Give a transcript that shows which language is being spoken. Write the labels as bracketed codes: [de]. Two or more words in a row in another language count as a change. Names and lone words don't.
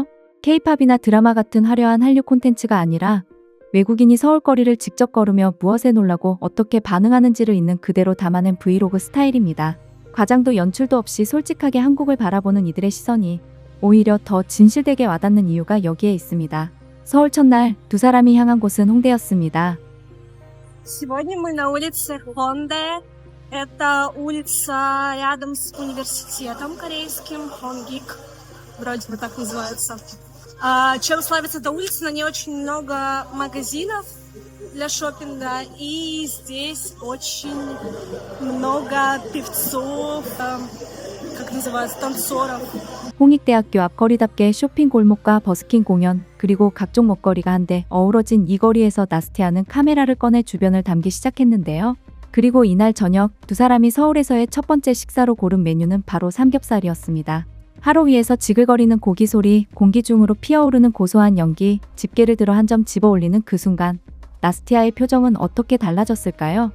[ko] K-팝이나 드라마 같은 화려한 한류 콘텐츠가 아니라 외국인이 서울거리를 직접 걸으며 무엇에 놀라고 어떻게 반응하는지를 있는 그대로 담아낸 브이로그 스타일입니다. 과장도 연출도 없이 솔직하게 한국을 바라보는 이들의 시선이 오히려 더 진실되게 와닿는 이유가 여기에 있습니다. 서울 첫날 두 사람이 향한 곳은 홍대였습니다. [ru] Сегодня мы на улице Хонде. Это улица рядом с университетом корейским, Хонгик, вроде бы так называется. Чем славится эта улица? На ней очень много магазинов для шопинга, и здесь очень много певцов, как называется, танцоров. [ko] 홍익대학교 앞거리답게 쇼핑 골목과 버스킹 공연, 그리고 각종 먹거리가 한데 어우러진 이 거리에서 나스티아는 카메라를 꺼내 주변을 담기 시작했는데요. 그리고 이날 저녁 두 사람이 서울에서의 첫 번째 식사로 고른 메뉴는 바로 삼겹살이었습니다. 화로 위에서 지글거리는 고기 소리, 공기 중으로 피어오르는 고소한 연기, 집게를 들어 한 점 집어 올리는 그 순간 나스티아의 표정은 어떻게 달라졌을까요?